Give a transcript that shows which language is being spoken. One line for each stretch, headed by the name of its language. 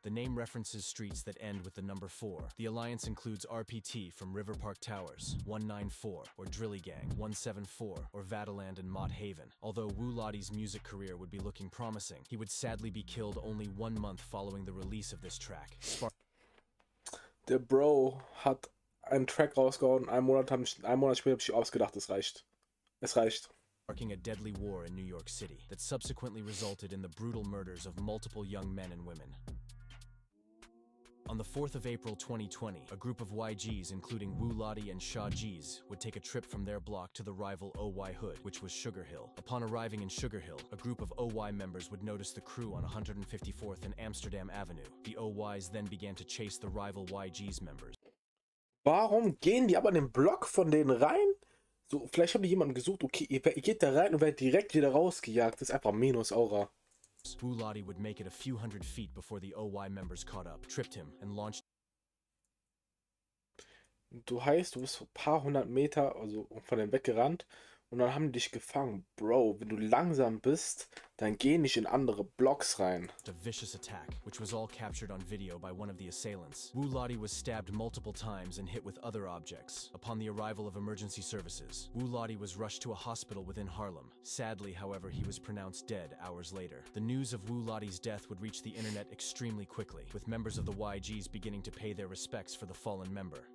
English: The name references streets that end with the number 4. The alliance includes RPT from River Park Towers, 194, or Drilly Gang, 174, or Vataland and Mott Haven. Although Wu Lottie's music career would be looking promising, he would sadly be killed only 1 month following the release of this track.
German: Der Bro hat einen Track rausgehauen, einen Monat später habe ich ausgedacht, es reicht. Es reicht.
English: Sparking a deadly war in New York City that subsequently resulted in the brutal murders of multiple young men and women. On the 4th of April 2020, a group of YGs, including Wu Lottie and Shaw G's, would take a trip from their block to the rival OY hood, which was Sugar Hill. Upon arriving in Sugar Hill, a group of OY members would notice the crew on 154th and Amsterdam Avenue. The OYs then began to chase the rival YG's members.
German: Warum gehen die aber in den Block von denen rein? So, vielleicht haben die jemanden gesucht, okay, ihr geht da rein und werdet direkt wieder rausgejagt. Das ist einfach Minus-Aura.
English: Wu Lottie would make it a few hundred feet before the OY members caught up, tripped him, and launched.
German: Du heißt, du bist ein paar hundert Meter also von dem weggerannt und dann haben die dich gefangen. Bro, wenn du langsam bist, dann geh nicht in andere Blocks rein.
English: A vicious attack, which was all captured on video by one of the assailants. Wu Lottie was stabbed multiple times and hit with other objects. Upon the arrival of emergency services, Wu Lottie was rushed to a hospital within Harlem. Sadly, however, he was pronounced dead hours later. The news of Wu Lottie's death would reach the internet extremely quickly, with members of the YGs beginning to pay their respects for the fallen member.